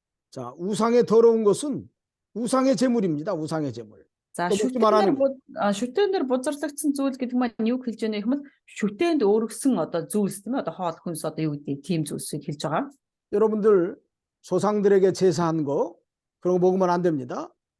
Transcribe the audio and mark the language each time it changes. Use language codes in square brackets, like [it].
[ko] 자, 우상의 더러운 것은 우상의 제물입니다. 우상의 제물. За 또 먹지 말라는 거. [mn] шүтээнээр бузарлагдсан зүйл гэдэг маань юу хэлж байна гэх юм бол шүтээнд өөргсөн одоо зүйлс тийм ээ одоо хоол хүнс одоо юу гэдэг тийм зүйлсийг хэлж байгаа. [ko] 여러분들 조상들에게 제사한 거 그런 거 먹으면 안 됩니다.